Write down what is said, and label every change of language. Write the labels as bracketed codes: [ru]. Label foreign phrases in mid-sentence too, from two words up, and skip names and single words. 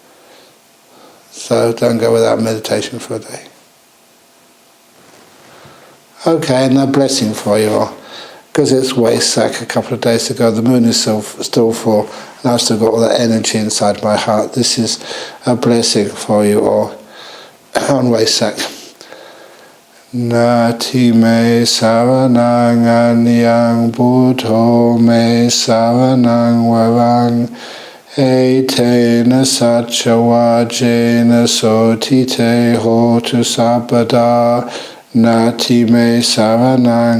[en] So don't go without meditation for a day. Okay, and a blessing for you all. Because it's Waisak, a couple of days ago, the moon is still full, and I've still got all that energy inside my heart. This is a blessing for you all on Waisak. [pi] Nati me saranang anyang buddho me saranang varang etena satchawajena sotite hotu sabada Nati me saranang